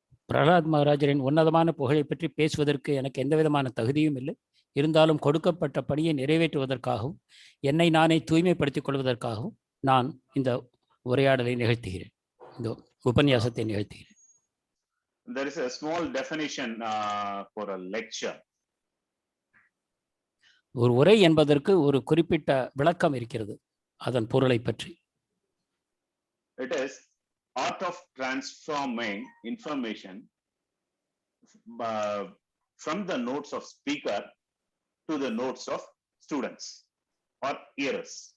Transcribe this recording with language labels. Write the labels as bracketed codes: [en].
[ta] பிரகலாத் மகாராஜரின் உன்னதமான புகழை பற்றி பேசுவதற்கு எனக்கு எந்த விதமான தகுதியும் இல்லை. இருந்தாலும் கொடுக்கப்பட்ட பணியை நிறைவேற்றுவதற்காகவும் என்னை நானே தூய்மைப்படுத்திக் கொள்வதற்காகவும் நான் இந்த உரையாடலை நிகழ்த்துகிறேன், இந்த உபன்யாசத்தை நிகழ்த்துகிறேன். [en] There is a small definition for a lecture. [ta] ஒரு உரை என்பதற்கு ஒரு குறிப்பிட்ட விளக்கம் இருக்கிறது அதன் பொருளை பற்றி. [en] It is art of transforming information from the notes of speaker to the notes of students or hearers.